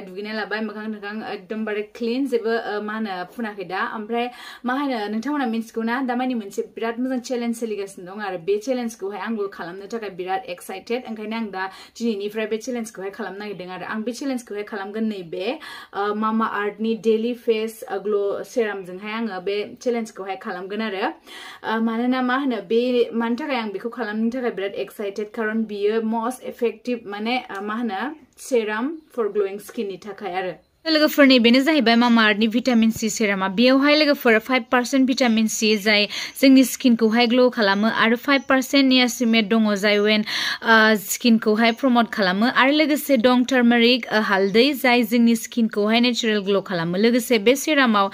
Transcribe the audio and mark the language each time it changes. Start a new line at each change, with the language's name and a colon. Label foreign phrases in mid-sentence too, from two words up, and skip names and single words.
Bodo: दुगैना लाबाय मोखां एकदमबारे क्लीन जेबो मा होनो फुनाखै दा ओमफ्राय मा होनो नोंथांमोना मिन्थिगौ ना दामानि मोनसे बिराद मोजां चेलेन्ज सोलिगासिनो दं आरो बे चेलेन्जखौहाय आंबो खालामनो थाखाय बिराद एक्साइटेड ओंखायनो आं दा दिनैनिफ्राय बे चेलेन्जखौहाय खालामनो नागिरदों आरो आं बे चेलेन्जखौहाय खालामगोन नैबे मामाआर्थनि
English: daily face glow
Bodo: सेरामजोंहाय आङो बे चेलेन्जखौहाय खालामगोन आरो मानोना मा होनो बे मानि थाखाय आं बेखौ खालामनो थाखाय बिराद एक्साइटेड खारन बियो
English: most effective
Bodo: माने मा होनो
English: serum for glowing
Bodo: skin नि थाखाय आरो लोगोफोरनि बेनो जाहैबाय मामाआर्थनि
English: vitamin C
Bodo: सेरामा बेयावहाय लोगोफोर 5%
English: vitamin C
Bodo: जाय जोंनि स्किनखौहाय ग्लो खालामो आरो 5% नियासिनेट दङ जाय वेन स्किनखौहाय प्रमोट खालामो आरो लोगोसे दं टार्मारिक हालदै जाय जोंनि स्किनखौहाय
English: natural glow
Bodo: खालामो लोगोसे बे सेरामाव